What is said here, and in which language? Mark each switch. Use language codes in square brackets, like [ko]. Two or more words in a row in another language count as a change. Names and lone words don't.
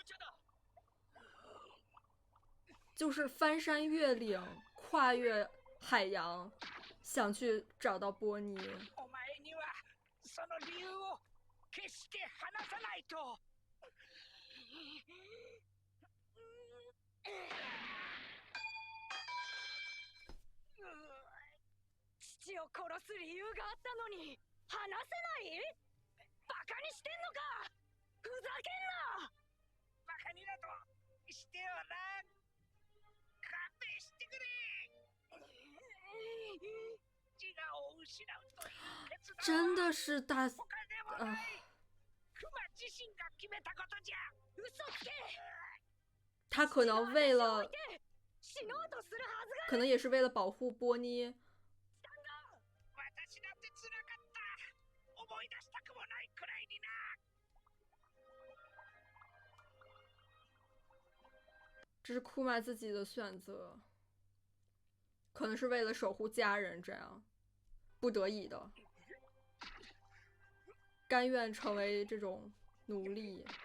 [zh] 就是翻山越岭，跨越海洋，想去找到波妮。 [ja] 父を殺す理由があったのに話せない？バカにしてんのか？ふざけんな！バカにだとしてよな。勘弁してくれ。自我を失うという決断 [zh] 真的是大 [ja] 他でもない。クマ自身が決めたことじゃ。嘘つけ！ [zh] 他可能为了，可能也是为了保护波妮。这是库玛自己的选择，可能是为了守护家人，这样不得已的，甘愿成为这种奴隶。